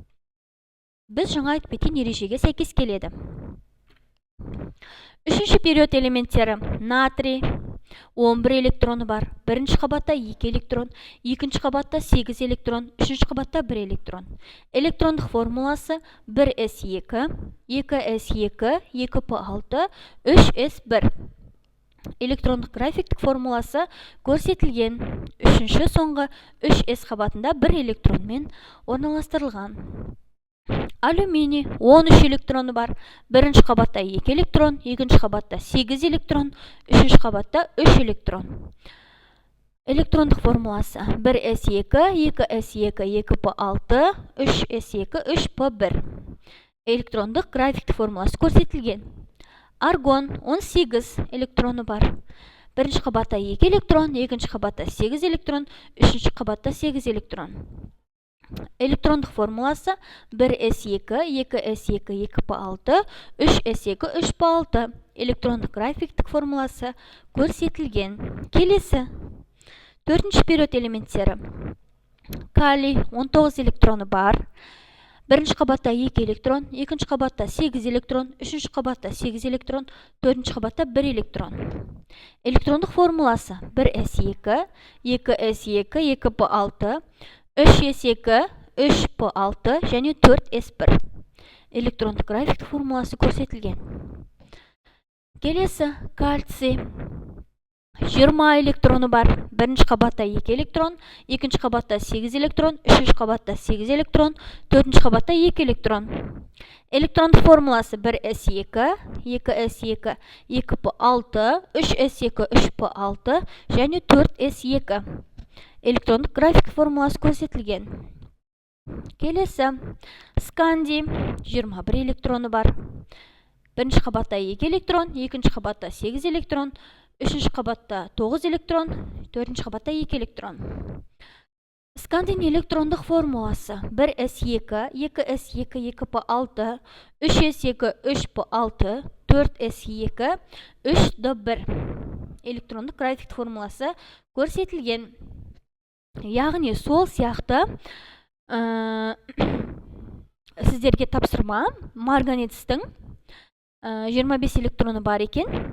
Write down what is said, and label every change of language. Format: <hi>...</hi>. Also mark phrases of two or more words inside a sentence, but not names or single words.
<kk>Біз жаңа айтып кеткен ережеге сәйкес келеді. Үшінші период элементтері. Натрий 11 электроны бар. Бірінші қабатта 2 электрон, екінші қабатта 8 электрон, үшінші қабатта 1 электрон. Электрондық формуласы 1s2, 2s2, 2p6, 3s1. Электрондық графиктік формуласы көрсетілген. Үшінші соңғы 3s қабатында 1 электронмен орналастырылған. Алюминий 13 электроны бар. Бірінші қабатта 2 электрон, екінші қабатта 8 электрон, үшінші қабатта 3 электрон. Электрондық формуласы 1s2, 2s2, 2p6, 3s2, 3p1. Электрондық графиктік формуласы көрсетілген. Аргон 18 электроны бар. Бірінші қабатта 2 электрон, екінші қабатта 8 электрон, үшінші қабатта 8 электрон. Электрондық формуласы 1s2, 2s2, 2p6, 3s2, 3p6. Электрондық графиктік формуласы көрсетілген. Келесі. Төртінші период элементтері. Калий 19 электроны бар. Бірінші қабатта 2 электрон, екінші қабатта 8 электрон, үшінші қабатта 8 электрон, төртінші қабатта 1 электрон. Электрондық формуласы 1s2, 2s2, 2p6, 3s2, 3p6 және 4s1. Электрондық графиктік формуласы көрсетілген. Келесі. Кальций 20 электроны бар. Бірінші қабатта 2 электрон, екінші қабатта 8 электрон, үшінші қабатта 8 электрон, төртінші қабатта 2 электрон. Электрондық формуласы 1s2, 2s2, 2p6, 3s2, 3p6 және 4s2. Электрондық график формуласы көрсетілген. Келесі. Скандий 21 электроны бар. Бірінші қабатта 2 электрон, екінші қабатта 8 электрон, үшінші қабатта 9 электрон, төртінші қабатта 2 электрон. Скандийдің электрондық формуласы 1s2, 2s2, 2p6, 3s2, 3p6, 4s2, 3d1. Электрондық график формуласы көрсетілген. Яғни сол сияқты сіздерге тапсырма. Марганецтің 25 электроны бар екен.</kk>